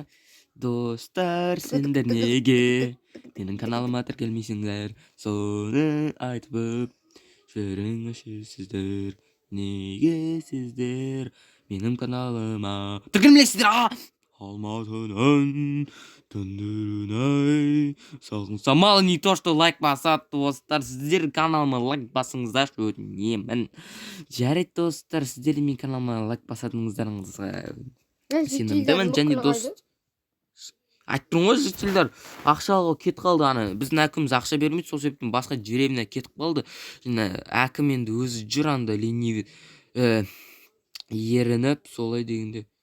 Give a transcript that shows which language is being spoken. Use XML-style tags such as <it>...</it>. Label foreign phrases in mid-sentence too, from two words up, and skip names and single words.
<kk>Достар, сендер неге менің каналыма тіркелмейсіңдер? Соны айтып жүріңізші. Неге сіздер менің каналыма тіркелмейсіздер? Алматының түндерін сағынса,</kk> <ru>мало не то, что</ru> <kk>лайк басады достар. Сіздер каналыма лайк басыңыздар, өтінемін. Жарайды достар, сіздер мен каналыма лайк басатыныңыздарыңызға сенімдімін. Және дост айттым ғой, жителдер ақшаға кетіп қалды. Біздің әкіміміз ақша бермейді, сол себептен басқа деревня кетіп қалды. Және әкім енді өзі жүр анда ленивый ерініп солай дегенде.</kk>